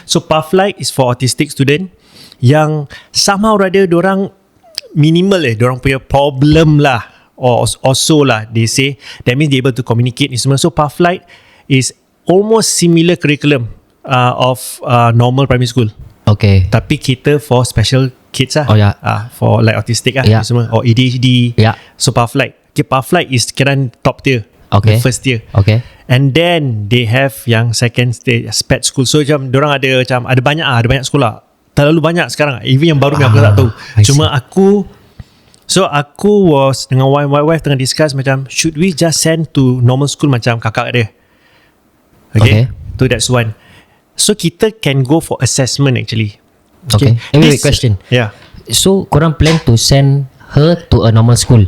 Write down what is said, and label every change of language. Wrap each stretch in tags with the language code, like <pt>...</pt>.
<en>So Pathlight is for autistic student</en> <ms>yang somehow rather diorang minimal diorang punya problem lah,</ms> <en>or also lah they say, that means they able to communicate ni semua. So Pathlight is almost similar curriculum of normal primary school. Okay.</en> <ms>Tapi kita</ms> <en>for special kids</en> <ms>lah. Oh ya.</ms> <en>For like autistic lah semua, or ADHD. So Pathlight. Okay, Pathlight is</en> <ms>kira</ms> <en>top tier. Okay. The first tier. Okay. And then they have</en> <ms>yang</ms> <en>second stage SPED school.</en> <ms>So macam diorang ada banyak sekolah. Terlalu banyak sekarang.</ms> <en>Even</en> <ms>yang baru yang aku tak tahu.</ms> <en>Cuma aku was dengan my wife tengah discuss macam should we just send to normal school</en> <ms>macam kakak dia.</ms> <en>Okay. So that's one. So kita can go for assessment actually. Okay. Wait, question. Yeah. So</en> <ms>korang</ms> <en>plan to send her to a normal school?</en>